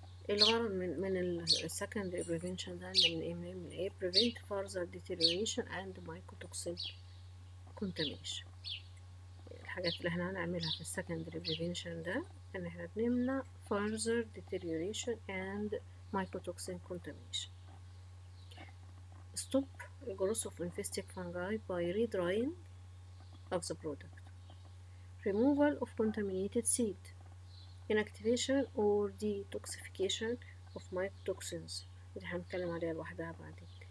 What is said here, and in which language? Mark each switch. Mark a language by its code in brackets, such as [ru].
[ar] الغرض من ال secondary prevention ده إن من إيه [en] prevent further deterioration and mycotoxin contamination. [ar] الحاجات اللي احنا هنعملها في ال secondary prevention ده إن احنا بنمنع [en] further deterioration and mycotoxin contamination. Stop the growth of infested fungi by redrying of the product. Removal of contaminated seed. Inactivation or detoxification of mycotoxins. [ar] دي هنتكلم عليها لوحدها بعدين.